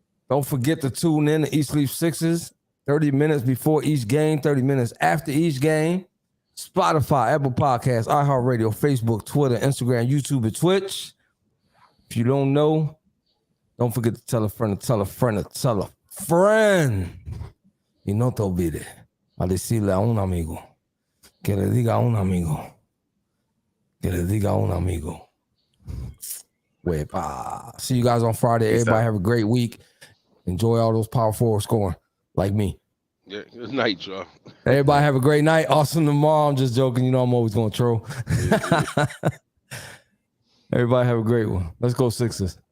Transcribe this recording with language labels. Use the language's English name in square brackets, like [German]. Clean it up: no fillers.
[English] Don't forget to tune in to Eat Sleep Sixes 30 minutes before each game, 30 minutes after each game. Spotify, Apple Podcasts, iHeartRadio, Facebook, Twitter, Instagram, YouTube, and Twitch. If you don't know, don't forget to tell a friend to tell a friend to tell a friend. [Spanish] Y no te olvides a decirle a un amigo que le diga a un amigo que le diga a un amigo. [English] Wepa. See you guys on Friday. Peace Everybody out. have a great week. Enjoy all those power forwards scoring like me. Yeah, good night, y'all. Everybody have a great night. Awesome tomorrow. I'm just joking. You know I'm always going to troll. Everybody have a great one. Let's go Sixers.